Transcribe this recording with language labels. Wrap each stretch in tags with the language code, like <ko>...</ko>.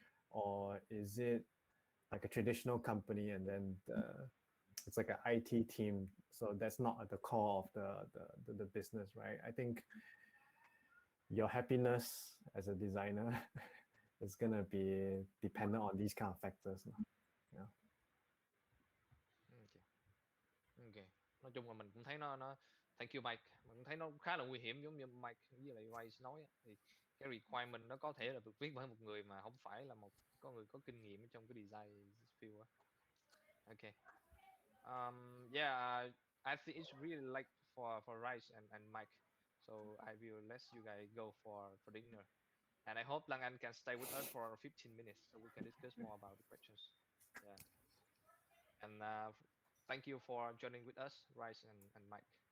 <en>Or is it like a traditional company and then it's like an IT team, so that's not at the core of the business, right? I think your happiness as a designer is gonna be dependent on these kind of factors. Yeah. Okay.</en> <vi>Nói chung là mình cũng thấy nó</vi> <en>thank you Mike,</en> <vi>mình cũng thấy nó khá là nguy hiểm, giống như Mike với lại Rice nói thì cái requirement nó có thể là được viết bởi một người mà không phải là có người có kinh nghiệm trong cái design field á.</vi> <en>Okay. Yeah, I think it's really like for Rice and Mike. So I will let you guys go for dinner. And I hope Lang Anh can stay with us for 15 minutes so we can discuss more about the questions. Yeah. And thank you for joining with us, Rice and Mike.</en>